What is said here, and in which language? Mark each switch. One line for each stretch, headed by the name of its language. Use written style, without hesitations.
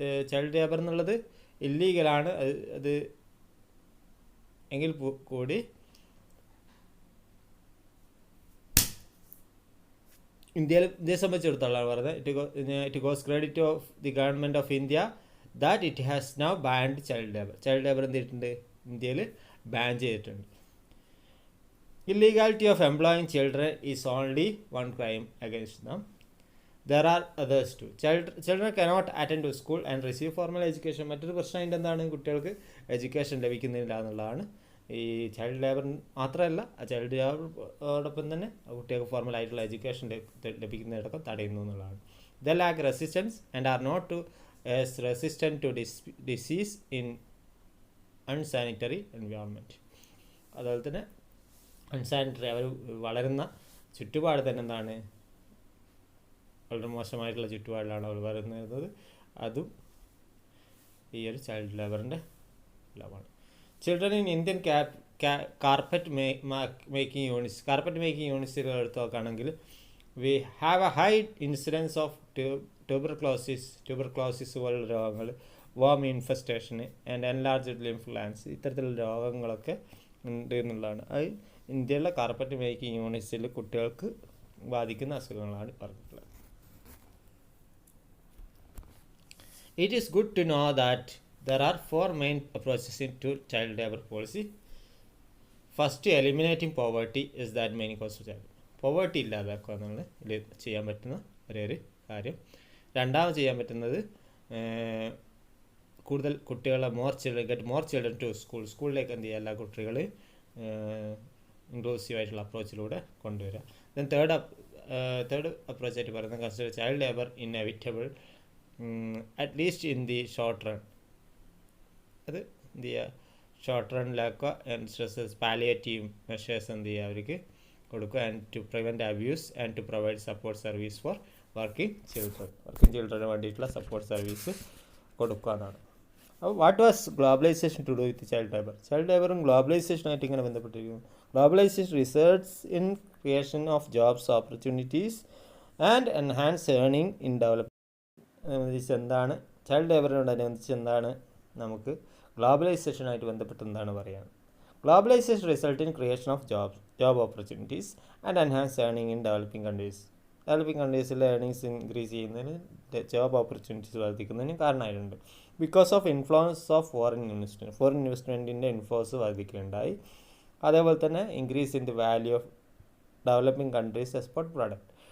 Malayalam: Child labour എന്നുള്ളത് ഇല്ലീഗലാണ്. അത് എങ്കിൽ കൂടി ഇന്ത്യയെ സംബന്ധിച്ചിടത്തോളം പറയുന്നത്
English: It goes credit of the government of India that it has now banned child labour.
Malayalam: Child labour എന്ത് ചെയ്തിട്ടുണ്ട്, ഇന്ത്യയിൽ ബാൻ ചെയ്തിട്ടുണ്ട്.
English: Illegality of employing children is only one crime against them. There are others too. Children cannot attend to school and receive formal education.
Malayalam: മറ്റൊരു പ്രശ്നം അതിൻ്റെ എന്താണ്, കുട്ടികൾക്ക് education ലഭിക്കുന്നില്ല എന്നുള്ളതാണ്. ഈ ചൈൽഡ് ലേബർ മാത്രമല്ല, ചൈൽഡ് ലേബറോടൊപ്പം തന്നെ കുട്ടികൾക്ക് ഫോർമൽ ആയിട്ടുള്ള എഡ്യൂക്കേഷൻ ലഭിക്കുന്നതിനടക്കം തടയുന്നു എന്നുള്ളതാണ്.
English: They lack resistance and are not as resistant to disease in unsanitary environment.
Malayalam: അതുപോലെ തന്നെ അൺസാനിറ്ററി, അവർ വളരുന്ന ചുറ്റുപാട് തന്നെ എന്താണ്, വളരെ മോശമായിട്ടുള്ള ചുറ്റുപാടിലാണ് അവർ വരുന്നത്. അതും ഈ ഒരു ചൈൽഡ് ലേബറിൻ്റെ ലാഭമാണ്.
English: children in Indian carpet making യൂണിറ്റ്സുകൾ
Malayalam: എടുത്ത് നോക്കുകയാണെങ്കിൽ
English: we have a high incidence of tuberculosis
Malayalam: പോലുള്ള രോഗങ്ങൾ,
English: worm infestation and enlarged lymph glands,
Malayalam: ഇത്തരത്തിലുള്ള രോഗങ്ങളൊക്കെ ഉണ്ട് എന്നുള്ളതാണ്. അത് ഇന്ത്യയിലെ കാർപ്പറ്റ് മേക്കിംഗ് യൂണിറ്റ്സിൽ കുട്ടികൾക്ക് ബാധിക്കുന്ന അസുഖങ്ങളാണ് പറഞ്ഞിട്ടുള്ളത്.
English: It is good to know that there are 4 main approaches to child labor policy. First, eliminating poverty is that main cause of child.
Malayalam: Poverty ഇല്ലാതാക്കുക എന്നാണ് ഇതിൽ ചെയ്യാൻ പറ്റുന്ന ഒരേ കാര്യം. രണ്ടാമത് ചെയ്യാൻ പറ്റുന്നത് കൂടുതൽ കുട്ടികളെ
English: get more children to school.
Malayalam: സ്കൂളിലേക്ക് എന്ത് ചെയ്യുക, എല്ലാ കുട്ടികളെയും ഇൻക്ലൂസീവായിട്ടുള്ള അപ്രോച്ചിലൂടെ കൊണ്ടുവരിക.
English: then third
Malayalam: അപ്രോച്ചായിട്ട് പറയുന്നത്
English: Consider child labour inevitable at least in the short run.
Malayalam: അത് എന്ത് ചെയ്യുക, short റണ്ണിലാക്കുക.
English: and stresses palliative measures
Malayalam: എന്ത് ചെയ്യുക, അവർക്ക് കൊടുക്കുക.
English: and to prevent abuse and to provide support service for working ചിൽഡ്രന്
Malayalam: വേണ്ടിയിട്ടുള്ള സപ്പോർട്ട് സർവീസ് കൊടുക്കുക എന്നാണ്.
English: അപ്പോൾ what was globalization to do with child labour?
Malayalam: Child ലേബറും ഗ്ലോബലൈസേഷനായിട്ട് ഇങ്ങനെ ബന്ധപ്പെട്ടിരിക്കുന്നു.
English: Globalization results in creation of jobs opportunities and enhance earning in development.
Malayalam: അനുബന്ധിച്ച് എന്താണ് child ലേബറിനോടനുബന്ധിച്ച് എന്താണ് നമുക്ക് ഗ്ലോബലൈസേഷനായിട്ട് ബന്ധപ്പെട്ട് എന്താണ് പറയുന്നത്?
English: Globalization results in creation of job opportunities, and enhanced earning in developing countries.
Malayalam: Developing കൺട്രീസിലെ earnings increase ചെയ്യുന്നതിന് ജോബ് ഓപ്പർച്യൂണിറ്റീസ് വർദ്ധിക്കുന്നതിന് കാരണമായിട്ടുണ്ട്.
English: because of influence of foreign
Malayalam: ഇൻവെസ്റ്റ്മെൻറ്റിൻ്റെ influence വർദ്ധിക്കുകയുണ്ടായി. അതേപോലെ തന്നെ
English: Increase in the value of developing countries export product.